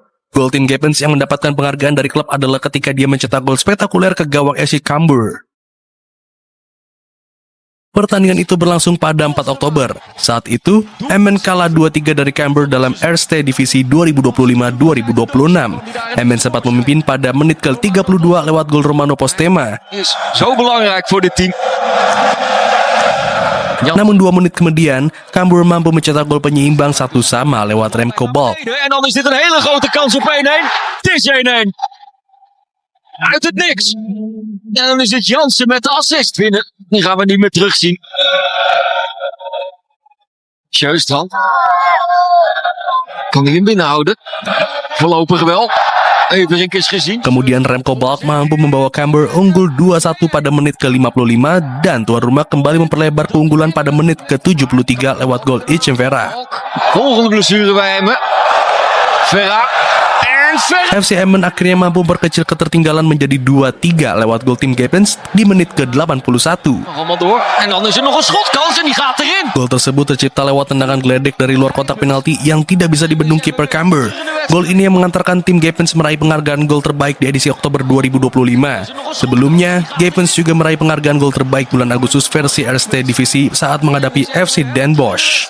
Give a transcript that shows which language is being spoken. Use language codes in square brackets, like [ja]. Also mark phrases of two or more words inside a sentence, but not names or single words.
[id] Gol Tim Gepens yang mendapatkan penghargaan dari klub adalah ketika dia mencetak gol spektakuler ke gawang FC Cambuur. Pertandingan itu berlangsung pada 4 Oktober. Saat itu, Emmen kalah 2-3 dari Cambuur dalam Eerste Divisi 2025-2026. Emmen sempat memimpin pada menit ke-32 lewat gol Romano Postema. [nl] Zo belangrijk voor dit team. [id] Namun 2 menit kemudian, Cambuur mampu mencetak gol penyeimbang 1-1 lewat Remco Balk. [nl] En dan is dit een hele grote kans op 1-1. Het is 1-1. Uit het niks. En dan is het Jansen met de assist winnen. Die gaan we niet meer terugzien. Sjöstrand. Kan hij hem binnenhouden? Voorlopig wel. Everink is gezien. [id] Kemudian Remco Balk mampu membawa Cambuur unggul 2-1 pada menit ke-55 dan tuan rumah kembali memperlebar keunggulan pada menit ke-73 lewat gol Ichem Vera. [nl] Volgende blessure bij hem. Vera. [id] FC Emmen akhirnya mampu berkecil ketertinggalan menjadi 2-3 lewat gol Tim Gepens di menit ke-81. [nl] Allemaal door. En dan is er nog een schotkans en die gaat erin. [id] Gol tersebut tercipta lewat tendangan geledek dari luar kotak penalti yang tidak bisa dibendung kiper Cambuur. Gol ini yang mengantarkan Tim Gepens meraih penghargaan gol terbaik di edisi Oktober 2025. Sebelumnya, Gepens juga meraih penghargaan gol terbaik bulan Agustus versi Eerste Divisi saat menghadapi FC Den Bosch.